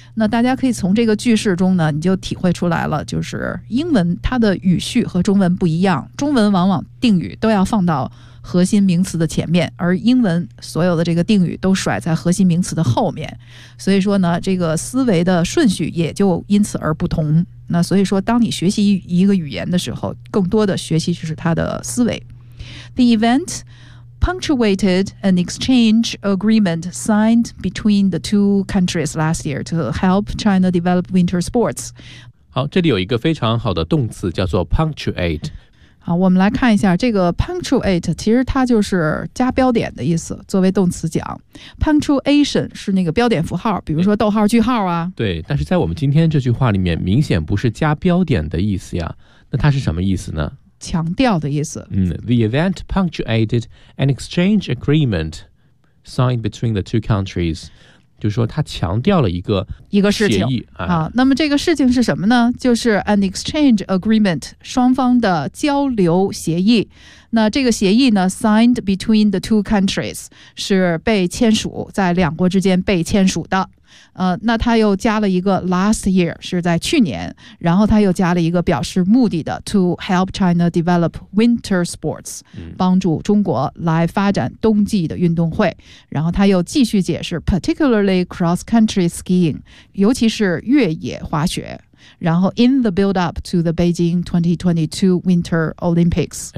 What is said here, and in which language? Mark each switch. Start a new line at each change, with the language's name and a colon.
Chinese: 那大家可以从这个句式中呢，你就体会出来了，就是英文它的语序和中文不一样，中文往往定语都要放到核心名词的前面，而英文所有的这个定语都甩在核心名词的后面，所以说呢，这个思维的顺序也就因此而不同。那所以说当你学习一个语言的时候，更多的学习就是它的思维。
English: The event punctuated an exchange agreement signed between the two countries last year to help China develop winter sports.
Chinese: 好，这里有一个非常好的动词叫做 punctuate。好，我们来看一下这个 punctuate， 其实它就是加标点的意思，作为动词讲。 punctuation 是那个标点符号，比如说逗号句号啊。对，但是在我们今天这句话里面明显不是加标点的意思呀，那它是什么意思呢？强调的意思。
English: 嗯， The event punctuated an exchange agreement signed between the two countries，
Chinese: 就是说它强调了一个事情、那么这个事情是什么呢？就是
English: an exchange agreement，
Chinese: 双方的交流协议。那这个协议呢，
English: signed between the two countries，
Chinese: 是被签署，在两国之间被签署的。那他又加了一个
English: last year，
Chinese: 是在去年，然后他又加了一个表示目的的
English: to help China develop winter sports，
Chinese: 帮助中国来发展冬季的运动会，然后他又继续解释
English: particularly cross country skiing，
Chinese: 尤其是越野滑雪，然后
English: in the build up to the Beijing 2022 Winter Olympics，